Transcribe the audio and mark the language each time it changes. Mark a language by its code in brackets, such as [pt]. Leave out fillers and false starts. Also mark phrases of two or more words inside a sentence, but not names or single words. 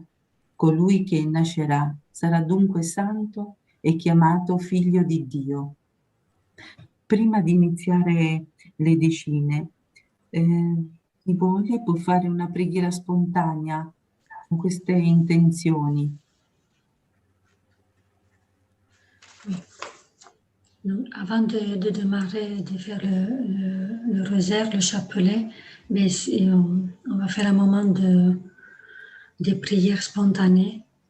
[it] Colui che nascerà sarà dunque santo e chiamato figlio di Dio. Prima di iniziare le decine, chi vuole può fare una preghiera spontanea con queste intenzioni. [fr] Donc, avant de démarrer, de faire le rosaire, le chapelet, mais on va faire un moment de prière spontanée